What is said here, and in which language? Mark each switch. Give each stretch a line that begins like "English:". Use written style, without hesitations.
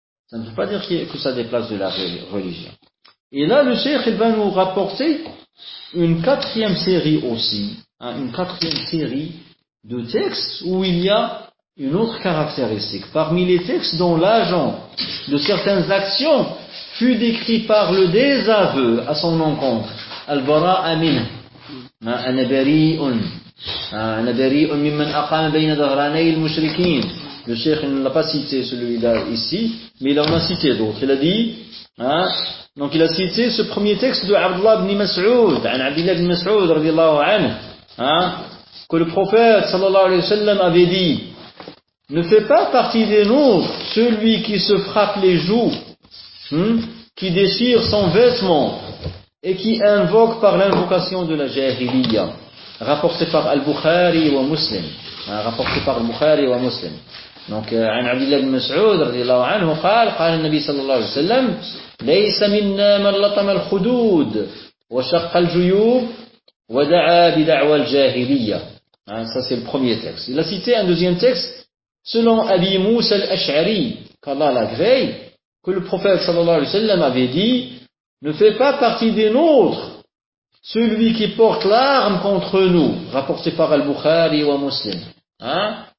French: Ça ne veut pas dire que ça déplace de la religion. Et là, le cheikh il va nous rapporter une quatrième série aussi, hein, une quatrième série de textes où il y a une autre caractéristique. Parmi les textes dont l'agent de certaines actions fut décrit par le désaveu à son encontre,
Arabic: al-bara'a minhu, ma anabari'un, بريء ممن أقام بين ظهراني المشركين.
French: Le cheikh ne l'a pas cité celui-là ici, mais il en a cité d'autres. Il a dit, hein, donc il a cité ce premier texte de Abdullah ibn Mas'ud, an Abdullah ibn Mas'ud, radiallahu anhu, que le prophète sallallahu alayhi wa sallam avait dit, ne fait pas partie des nôtres celui qui se frappe les joues, qui déchire son vêtement et qui invoque par l'invocation de la jahiliya, rapporté par Al-Bukhari wa Muslim. Rapporté par Al-Bukhari wa Muslim. Donc,
Arabic: عن عبد الله بن مسعود رضي الله عنه قال قال النبي صلى الله عليه وسلم ليس منا من لطم الخدود وشق الجيوب ودعا بدعوى الجاهلية.
French: Hein, ça c'est le premier texte. Il a cité un deuxième texte selon Abi Moussa al-Ash'ari, qu'Allah l'agrée, que le prophète
Arabic: صلى الله عليه وسلم
French: avait dit, ne fais pas partie des nôtres celui qui porte l'arme contre nous, rapporté par Al-Bukhari wa Muslim. Hein?